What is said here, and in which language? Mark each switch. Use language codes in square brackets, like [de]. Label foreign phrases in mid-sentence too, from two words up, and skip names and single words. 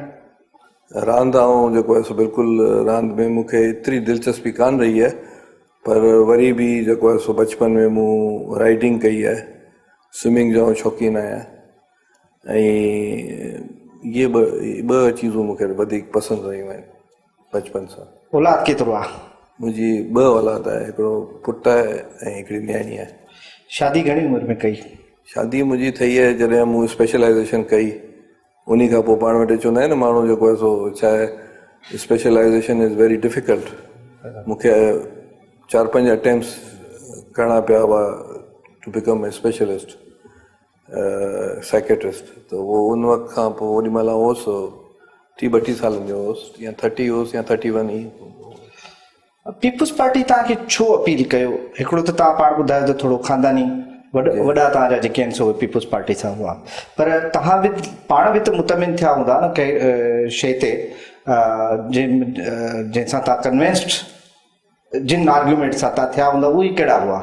[sd] रांदि आउं जेको आहे सो बिल्कुलु रांदि में मूंखे एतिरी दिलचस्पी कान रही आहे, पर वरी बि जेको आहे सो बचपन में मूं राइडिंग कई आहे, स्विमिंग जो शौक़ीन आहियां, ऐं इहे ॿ चीज़ूं मूंखे वधीक पसंदि रहियूं आहिनि बचपन सां। औलाद केतिरो आहे? मुंहिंजी 2 औलाद आहे, हिकिड़ो पुटु आहे ऐं हिकिड़ी न्याणी आहे। शादी घणी उमिरि में कई? शादी मुंहिंजी ठही आहे जॾहिं मूं स्पेशलाइज़ेशन कई, उन खां पोइ पाण वटि चवंदा आहिनि न माण्हू जेको आहे सो छा आहे, [en] specialization is very difficult. [sd] मूंखे 4-5 अटेम्प्ट्स करणा पिया हुआ [en] to become a specialist psychiatrist. [sd] त उहो उन वक़्त खां पोइ ओॾी महिल हुउसि 30-32 सालनि जो हुउसि, या 30 हुउसि या 31 ई। पीपुल्स पार्टी तव्हांखे छो अपील कयो? हिकिड़ो त तव्हां पाण ॿुधायो त थोरो ख़ानदानी वॾा तव्हांजा जेके आहिनि सो पीपुल्स पार्टी सां हुआ, पर तव्हां बि पाण बि त मुतमिन थिया हूंदा न कंहिं शइ ते जंहिंसां तव्हां कन्विंस्ड, जिन आर्ग्यूमेंट सां तव्हां थिया हूंदा उहे कहिड़ा हुआ?